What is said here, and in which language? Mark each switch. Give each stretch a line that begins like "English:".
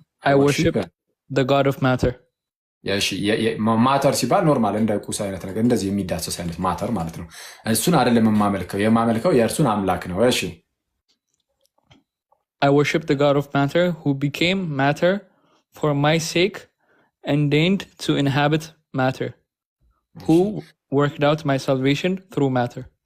English: I worship the God of matter.
Amharic: ማተር ሲባል ኖርማል እንደ ቁስ አይነት ነገር እንደዚህ የሚዳሰስ አይነት ማተር ማለት ነው። እሱን አይደለም የማመልከው የእርሱን አምላክ ነው። እሺ
English: I worship the God of matter who became matter for my sake and deigned to inhabit matter, who worked out my salvation through matter.